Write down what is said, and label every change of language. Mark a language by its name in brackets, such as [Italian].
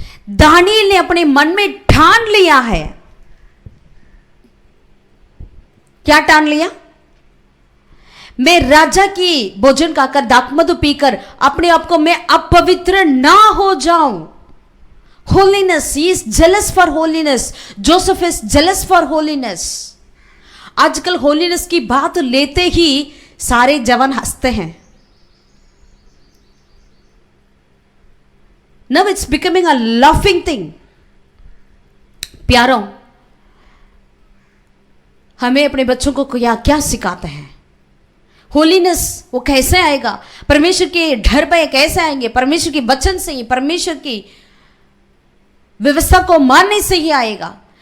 [Hindi] Daniel ने अपने मन में ठान लिया है। क्या ठान लिया? मैं राजा की भोजन खाकर दाखमधु पीकर अपने आप को मैं अपवित्र ना हो जाऊं। [English] Holiness, he is jealous for holiness. Joseph is jealous for holiness. [Hindi] आजकल holiness की बात लेते ही सारे जवान हंसते हैं। [English] Now it's becoming a laughing thing. [Hindi] प्यारों, हमें अपने बच्चों को क्या सिखाते हैं? होलीनेस वो कैसे आएगा? परमेश्वर के डर भय कैसे आएंगे? परमेश्वर के वचन से ही, परमेश्वर की व्यवस्था को मानने से ही आएगा।